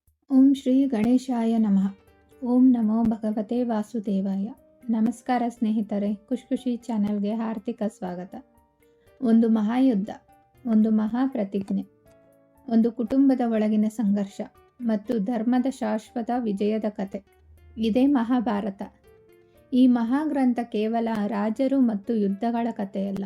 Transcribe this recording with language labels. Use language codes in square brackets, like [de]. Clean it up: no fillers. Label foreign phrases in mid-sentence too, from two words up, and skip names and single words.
[sa] ಓಂ ಶ್ರೀ ಗಣೇಶಾಯ ನಮಃ. ಓಂ ನಮೋ ಭಗವತೆ ವಾಸುದೇವಾಯ. [kn] ನಮಸ್ಕಾರ ಸ್ನೇಹಿತರೆ, ಖುಷಿ ಚಾನೆಲ್ಗೆ ಹಾರ್ದಿಕ ಸ್ವಾಗತ. ಒಂದು ಮಹಾಯುದ್ಧ, ಒಂದು ಮಹಾಪ್ರತಿಜ್ಞೆ, ಒಂದು ಕುಟುಂಬದ ಒಳಗಿನ ಸಂಘರ್ಷ ಮತ್ತು ಧರ್ಮದ ಶಾಶ್ವತ ವಿಜಯದ ಕತೆ. ಇದೇ ಮಹಾಭಾರತ. ಈ ಮಹಾಗ್ರಂಥ ಕೇವಲ ರಾಜರು ಮತ್ತು ಯುದ್ಧಗಳ ಕಥೆಯಲ್ಲ.